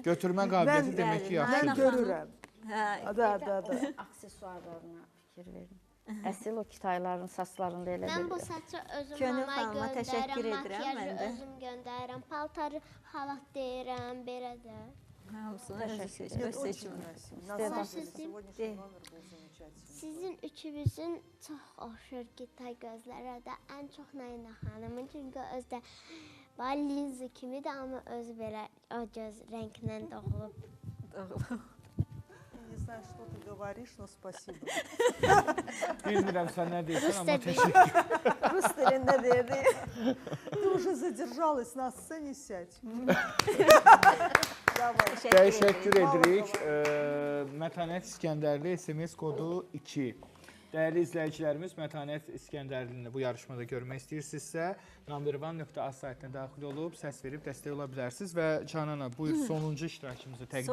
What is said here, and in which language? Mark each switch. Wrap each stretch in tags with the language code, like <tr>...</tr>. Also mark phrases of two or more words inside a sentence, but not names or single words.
<az>Götürmə qabiliyyəti demək ki, bəli, yaxşıdır. Nayna Görürəm. Hə,</az> <ru>Да.</ru> <az>Aksesuarlarına fikir verin. Əsl o Kitayların saçlarında elə Mən bu bir. saçı özüm Könül mama xanıma təşəkkür göndərirəm, edirəm makyajı mən də. özüm göndərirəm, paltarı halat deyirəm, belə də. hamısını özü</az> <ru>Нет,</ru> <az>seçmir,</az> <ru>очень</ru> <az>seçmir.</az> <ru>красиво. На самом деле,</ru> <az>Sizin-</az> <ru>сегодняшний номер был замечательный.</ru> <az>Sizin üçünüzün çox oxşur Gitay gözlərə də, ən çox Nayna xanımın, çünki özdə linzi kimidir, amma özü belə o göz rəngindən doğulub.</az> <ru>Я не знаю, что ты говоришь, но спасибо.</ru> <az>Bilmirəm sən nə deyirsən, amma Rus da təşəkkür. Rus dilində deyirdi.</az> <ru>Ты уже задержалась на сцене, сядь.</ru> <az>Təşəkkür edirik. Mətanət İskəndərli SMS kodu 2. Dəyərli izləyicilərimiz, Mətanət İskəndərlini bu yarışmada görmək istəyirsinizsə, number1.az saytına daxil olub, səs verib dəstək ola bilərsiniz və Canana, buyur sonuncu iştirakçımızı təqdim et.</az>